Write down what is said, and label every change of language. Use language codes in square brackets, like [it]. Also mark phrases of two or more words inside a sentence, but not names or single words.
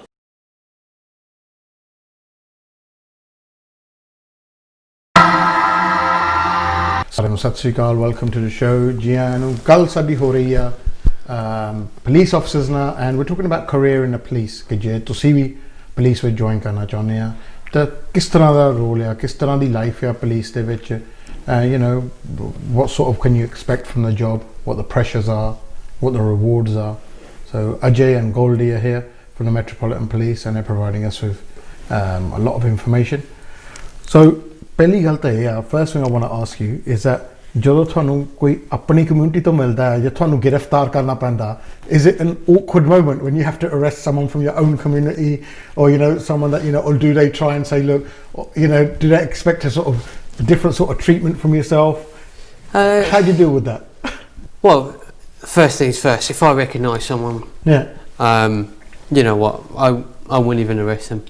[pa] ਸਾਰਿਆਂ ਨੂੰ ਸਤਿ ਸ਼੍ਰੀ ਅਕਾਲ, [en] welcome to the show. [pa] ਜੀ ਆਇਆਂ ਨੂੰ। ਗੱਲ ਸਾਡੀ ਹੋ ਰਹੀ ਆ [en] police officers [pa] ਨਾਲ, [en] and we talking about career in a police [pa] ਕਿ ਜੇ ਤੁਸੀਂ ਵੀ ਪੁਲਿਸ ਵਿੱਚ ਜੁਆਇਨ ਕਰਨਾ ਚਾਹੁੰਦੇ ਆ ਤਾਂ ਕਿਸ ਤਰ੍ਹਾਂ ਦਾ ਰੋਲ ਆ, ਕਿਸ ਤਰ੍ਹਾਂ ਦੀ ਲਾਈਫ ਆ ਪੁਲਿਸ ਦੇ ਵਿੱਚ, [en] what sort of can you expect from the job, what the pressures are, what the rewards are. So Ajay and Goldie are here from the Metropolitan Police and they're providing us with a lot of information. [pa] So ਪਹਿਲੀ ਗੱਲ ਤਾਂ ਇਹ ਆ, [en] first thing I want to ask you is that [pa] ਜਦੋਂ ਤੁਹਾਨੂੰ ਕੋਈ ਆਪਣੀ ਕਮਿਊਨਿਟੀ ਤੋਂ ਮਿਲਦਾ ਹੈ ਜਾਂ ਤੁਹਾਨੂੰ ਗ੍ਰਿਫਤਾਰ ਕਰਨਾ ਪੈਂਦਾ, [en] is it an awkward moment when you have to arrest someone from your own community, or you know, someone that, you know, or do they try and say, look, you know, do they expect a sort of different sort of treatment from yourself? How do you deal with that? Well, first things first, if I recognise someone, you know what, I wouldn't even arrest them.